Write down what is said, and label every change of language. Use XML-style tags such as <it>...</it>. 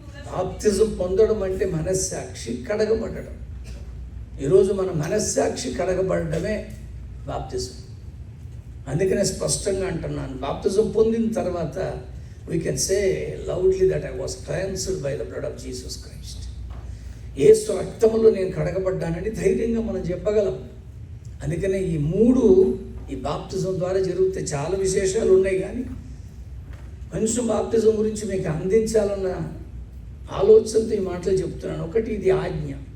<te>బాప్తిజం పొందడం అంటే మనస్సాక్షి కడగబడడం. ఈరోజు మన మనస్సాక్షి కడగబడమే బాప్తిజం. అందుకనే స్పష్టంగా అంటున్నాను, బాప్తిజం పొందిన తర్వాత</te> <en>we can say loudly that I was cleansed by the blood of Jesus Christ.</en> <te>యేసు రక్తములో నేను కడగబడ్డానని ధైర్యంగా మనం చెప్పగలం. అందుకనే ఈ బాప్తిజం ద్వారా జరిగితే చాలా విశేషాలు ఉన్నాయి. కానీ కొంచెం బాప్తిజం గురించి మీకు అందించాలన్న ఆలోచనతో ఈ మాటలు చెప్తున్నాను. ఒకటి, ఇది ఆజ్ఞ.</te>